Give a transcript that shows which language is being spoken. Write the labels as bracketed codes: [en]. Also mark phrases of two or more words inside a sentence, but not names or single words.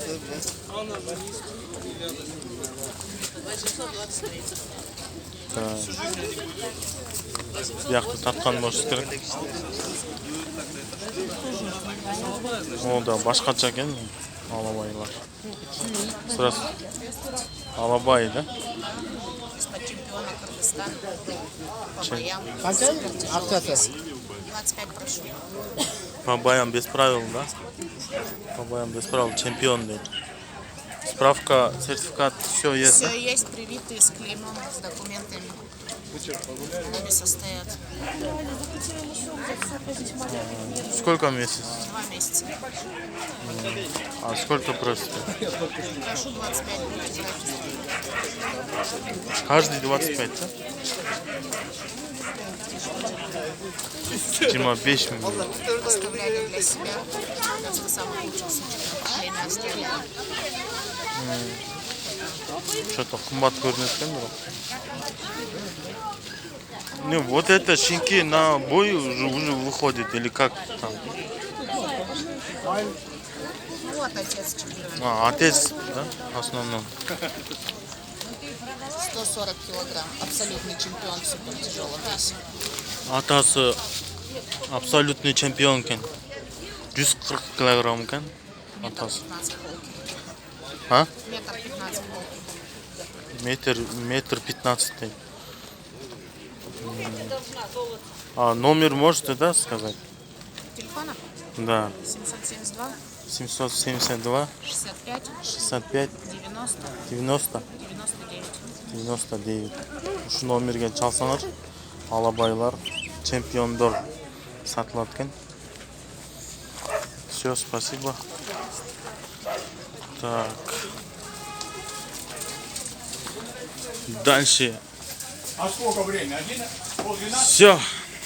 [kk] Яқты татқан болшы керек. Ол да башқаша екен. [ru] Алабайлар. Сразу. Алабай, да? Чемпиона Кыргызстана по боям. [kk] Қанша? Ақшасы? [ru] 25 прошу. По боям без правил, да? По боям без правил. Чемпион, да. Справка, сертификат, все есть, да? Все есть, привитые с клеймом, с документами. Обе состоят Сколько месяц? 2 месяца. А сколько просите? Прошу 25 будет. Каждый 25, да? Дима, 5 минут. Оставляли для себя. Это самый лучший случай. Время оставили. [kk] Что-то хумат көрінеді екен, бірақ. [ru] Не, вот это щенки на бой уже выходит, или как там? Вот отец чемпиона. А, отец, да, в основном. 140 килограмм. Абсолютный чемпион в супертяжелом весе. [kk] Атасы [ru] абсолютный чемпион [kk] екен. 140 килограмм екен. [ru] Метр [kk] Атасы. [ru] 15 полки. А? Метр 15 полки. Метр 15. А номер можете, да, сказать? Телефона Да. 772 772 65 65 90 90 99. 99. [ky] Ушу номерге чалсаңар, алабайлар, чемпиондор сатылат екен. [ru] Все, спасибо. Так. Дальше. А сколько время? 11? Все.